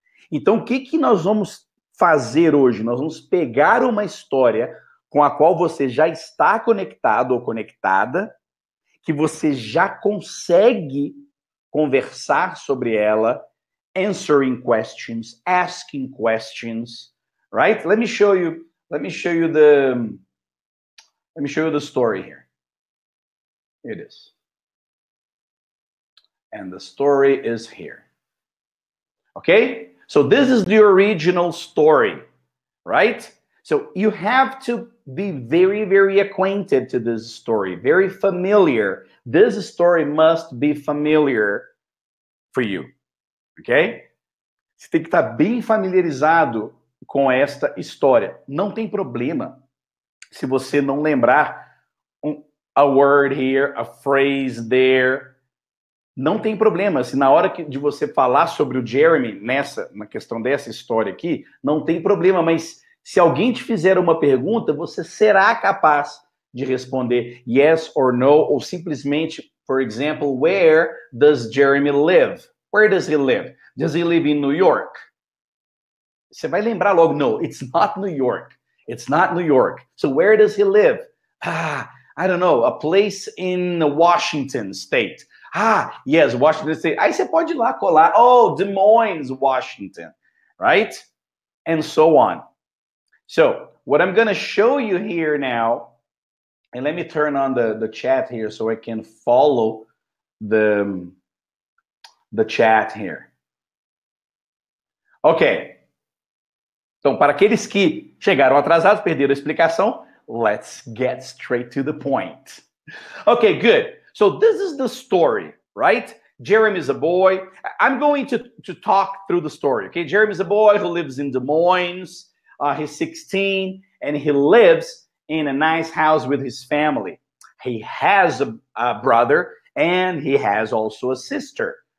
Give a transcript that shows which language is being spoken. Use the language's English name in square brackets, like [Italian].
[Portuguese] Então, o que nós vamos fazer hoje? Nós vamos pegar uma história com a qual você já está conectado ou conectada, que você já consegue conversar sobre ela, [English] answering questions, asking questions, right? Let me show you the story here. Here it is. And the story is here. Okay? So this is the original story, right? So you have to be very, very acquainted to this story, very familiar. This story must be familiar for you, ok? [Portuguese] Você tem que estar bem familiarizado com esta história. Não tem problema se você não lembrar [English] a word here, a phrase there. [Portuguese] Não tem problema se na hora de você falar sobre o Jeremy, na questão dessa história aqui, não tem problema, mas se alguém te fizer uma pergunta, você será capaz de responder [English] yes or no, [Portuguese] ou simplesmente, [English] for example, where does Jeremy live? Where does he live? Does he live in New York? [Portuguese] Você vai lembrar logo, [English] no, it's not New York. It's not New York. So where does he live? I don't know, a place in Washington State. Yes, Washington State. [Portuguese] Aí você pode ir lá colar. Oh, Des Moines, Washington, [English] right? And so on. So, what I'm going to show you here now, and let me turn on the chat here so I can follow the chat here. Ok. [Portuguese] Então, para aqueles que chegaram atrasados, perderam a explicação, [English] let's get straight to the point. Okay, good. So this is the story, right? Jeremy is a boy. I'm going to talk through the story, okay? Jeremy is a boy who lives in Des Moines. He's 16, and he lives in a nice house with his family. He has a brother, and he has also a sister.